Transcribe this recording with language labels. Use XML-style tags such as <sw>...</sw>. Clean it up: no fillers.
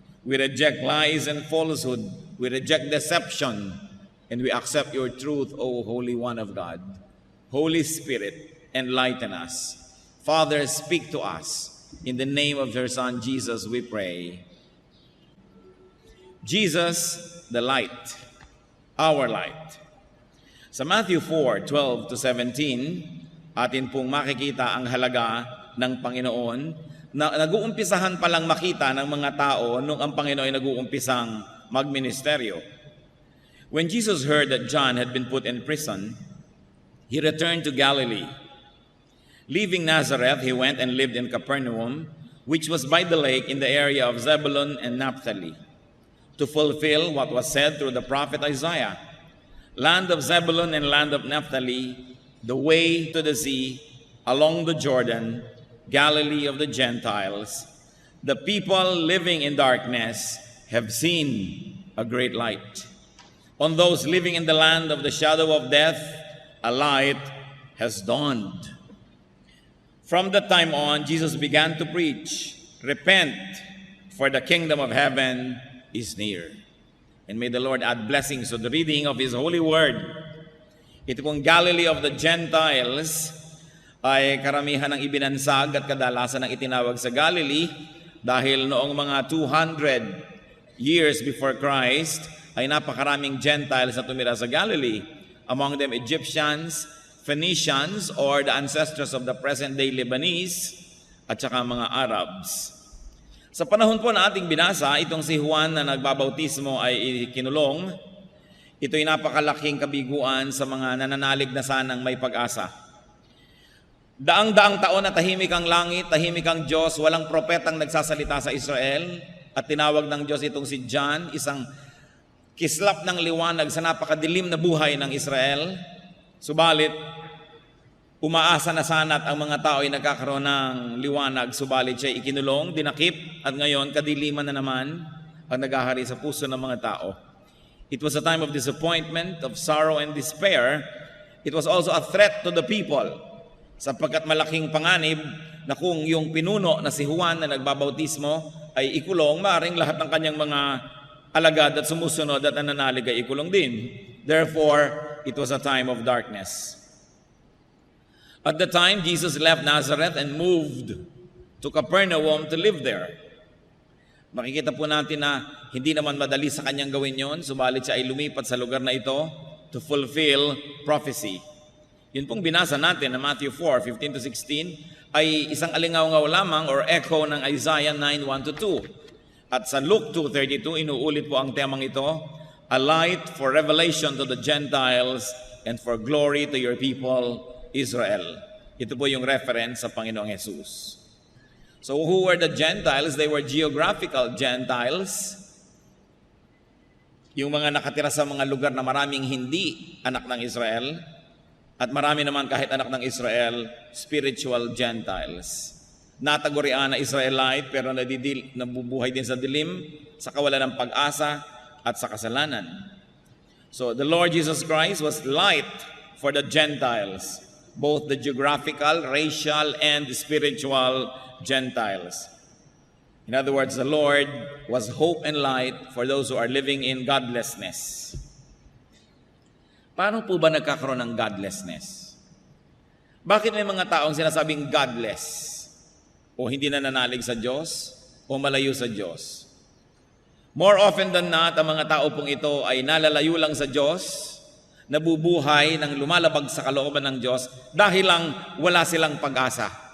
<en>We reject lies and falsehood. We reject deception, and we accept your truth, O Holy One of God. Holy Spirit, enlighten us. Father, speak to us. In the name of your Son, Jesus, we pray. Jesus, the light, our light.</en> <tl>Sa Matthew 4:12-17, atin pong makikita ang halaga ng Panginoon na nag-uumpisahan palang makita ng mga tao nung ang Panginoon ay nag-uumpisang magministeryo.</tl> <en>When Jesus heard that John had been put in prison, he returned to Galilee. Leaving Nazareth, he went and lived in Capernaum, which was by the lake in the area of Zebulun and Naphtali, to fulfill what was said through the prophet Isaiah. Land of Zebulun and land of Naphtali, the way to the sea, along the Jordan, Galilee of the Gentiles, the people living in darkness have seen a great light. On those living in the land of the shadow of death, a light has dawned. From that time on, Jesus began to preach, repent, for the kingdom of heaven is near. And may the Lord add blessings to the reading of His holy word.</en> <tl>Ito pong Galilee of the Gentiles ay karamihan ng ibinansag at kadalasan ng itinawag sa Galilee dahil noong mga</tl> <en>200 years before Christ</en> <tl>ay napakaraming Gentiles na tumira sa Galilee.</tl> <en>Among them Egyptians, Phoenicians, or the ancestors of the present-day Lebanese,</en> <tl>at saka mga Arabs. Sa panahon po na ating binasa, itong si Juan na nagbabautismo ay kinulong. Ito'y napakalaking kabiguan sa mga nananalig na sanang may pag-asa. Daang-daang taon na tahimik ang langit, tahimik ang Diyos, walang propetang nagsasalita sa Israel, at tinawag ng Diyos itong si John, isang kislap ng liwanag sa napakadilim na buhay ng Israel. Subalit, umaasa na sana at ang mga tao ay nagkakaroon ng liwanag, subalit siya ikinulong, dinakip, at ngayon kadiliman na naman ang naghahari sa puso ng mga tao.</tl> <en>It was a time of disappointment, of sorrow and despair. It was also a threat to the people,</en> <tl>sapagkat malaking panganib na kung yung pinuno na si Juan na nagbabautismo ay ikulong, maaaring lahat ng kanyang mga alagad at sumusunod at nananalig ay ikulong din.</tl> <en>Therefore, it was a time of darkness. At the time, Jesus left Nazareth and moved to Capernaum to live there.</en> <tl>Makikita po natin na hindi naman madali sa kanyang gawin yon, subalit siya ay lumipat sa lugar na ito</tl> <en>to fulfill prophecy.</en> <tl>Yun pong binasa natin na Matthew 4:15-16 ay isang alingaw-ngaw lamang</tl> <en>or echo</en> <tl>ng Isaiah 9:1-2. At sa Luke 2:32, inuulit po ang temang ito,</tl> <en>a light for revelation to the Gentiles and for glory to your people, Israel.</en> <tl>Ito po yung reference sa Panginoong Jesus.</tl> <en>So who were the Gentiles? They were geographical Gentiles.</en> <tl>Yung mga nakatira sa mga lugar na maraming hindi anak ng Israel, at marami naman kahit anak ng Israel,</tl> <en>spiritual Gentiles.</en> <tl>Natagurian na Israelite pero nabubuhay din sa dilim, sa kawalan ng pag-asa at sa kasalanan.</tl> <en>So the Lord Jesus Christ was light for the Gentiles, both the geographical, racial, and spiritual Gentiles. In other words, the Lord was hope and light for those who are living in godlessness.</en> <tl>Paano po ba nagkakaroon ng godlessness? Bakit may mga taong sinasabing godless? O hindi na nanalig sa Diyos? O malayo sa Diyos?</tl> <en>More often than not,</en> <tl>ang mga tao pong ito ay nalalayo lang sa Diyos, nabubuhay ng lumalabag sa kalooban ng Diyos dahil lang wala silang pag-asa.</tl>